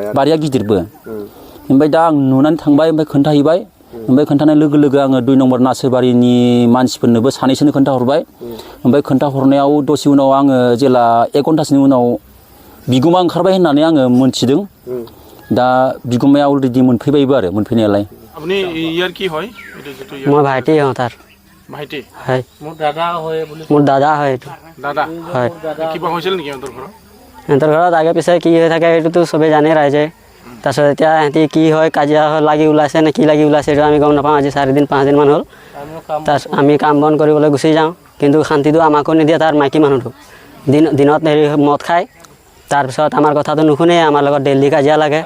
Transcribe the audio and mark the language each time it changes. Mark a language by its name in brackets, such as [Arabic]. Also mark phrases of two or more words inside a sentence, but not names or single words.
[Bodo] बारिया गिदिरबो ओमफ्राय दा आं नुनानै थांबाय ओमफ्य खोन्थाहैबाय ओमफ्राय खोन्थानाय लोगो आङो 2 नम्बर नासोरबारिनि मानसिफोरनोबो सानैसोनो खोन्थाहरबाय ओमफ्य खोन्थाहरनायाव दसे उनाव आङो जेला 1 घन्टासोनि उनाव बिगुमा ओंखारबाय होननानै आङो मोनथिदों दा बिगुमाया अलरेडि मोनफैबायबो आरो मोनफैनायालाय [Assamese] আপুনি ইয়াৰ কি হয় মই ভাইটি হওঁ তাৰ ভাইটি হয় মোৰ দাদা হয় বুলি মোৰ দাদা হয় এইটো দাদা হয় কিবা হৈছিল নেকি সিহঁতৰ ঘৰত সিহঁতৰ ঘৰত আগে পিছে কি হৈ থাকে সেইটোতো চবেই জানে ৰাইজে তাৰপিছত এতিয়া সিহঁতি কি হয় কাজিয়া লাগি ওলাইছে নে কি লাগি ওলাইছে এইটো আমি গম নাপাওঁ আজি 4 দিন 5 দিন মান হ'ল তাৰপিছত আমি কাম বন কৰিবলৈ গুচি যাওঁ কিন্তু শান্তিটো আমাকো নিদিয়ে তাৰ মাইকী মানুহটো দিনত হেৰি মদ খায় তাৰপিছত আমাৰ কথাটো নুশুনে আমাৰ লগত ডেইলি কাজিয়া লাগে